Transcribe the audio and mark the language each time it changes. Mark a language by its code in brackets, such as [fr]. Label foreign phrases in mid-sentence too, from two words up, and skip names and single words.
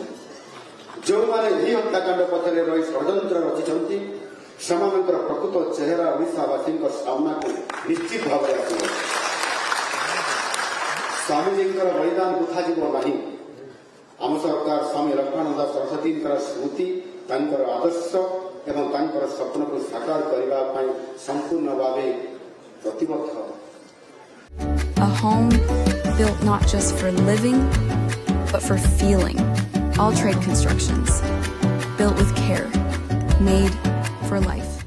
[or] ଯେଉଁମାନେ ଏହି ହତ୍ୟାକାଣ୍ଡ ପଛରେ ରହି ଷଡ଼ଯନ୍ତ୍ର ରଚିଛନ୍ତି ସେମାନଙ୍କର ପ୍ରକୃତ ଚେହେରା ଓଡ଼ିଶାବାସୀଙ୍କ ସାମ୍ନାକୁ ନିଶ୍ଚିତ ଭାବରେ ଆସିବ। ସ୍ୱାମୀଜୀଙ୍କର ବଳିଦାନ ବୃଥାଯିବ ନାହିଁ। ଆମ ସରକାର ସ୍ୱାମୀ ଲକ୍ଷ୍ମଣାନନ୍ଦ ସରସ୍ୱତୀଙ୍କର ସ୍ମୃତି, ତାଙ୍କର ଆଦର୍ଶ ଏବଂ ତାଙ୍କର ସ୍ୱପ୍ନକୁ ସାକାର କରିବା ପାଇଁ ସମ୍ପୂର୍ଣ୍ଣ ଭାବେ ପ୍ରତିବଦ୍ଧ। [en] A home built not just for living, but for feeling. All Trade Constructions, built with care, made for life.